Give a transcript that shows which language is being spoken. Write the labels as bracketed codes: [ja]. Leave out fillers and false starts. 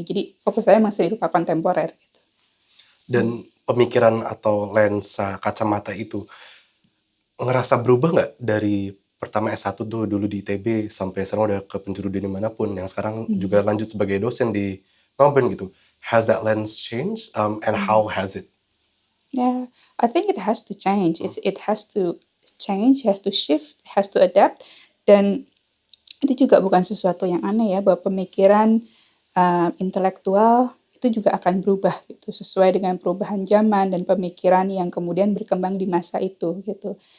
[id] Jadi fokus saya masih rupa kontemporer gitu. Dan pemikiran atau lensa kacamata itu ngerasa berubah nggak dari pertama S1 tuh dulu di ITB sampai sekarang udah ke penjuru dunia manapun, yang sekarang juga lanjut sebagai dosen di Melbourne gitu. [en] Has that lens changed and how has it? Yeah, I think it has to change. It has to change, has to shift, has to adapt. [id] Dan itu juga bukan sesuatu yang aneh ya, bahwa pemikiran intelektual itu juga akan berubah gitu, sesuai dengan perubahan zaman dan pemikiran yang kemudian berkembang di masa itu gitu.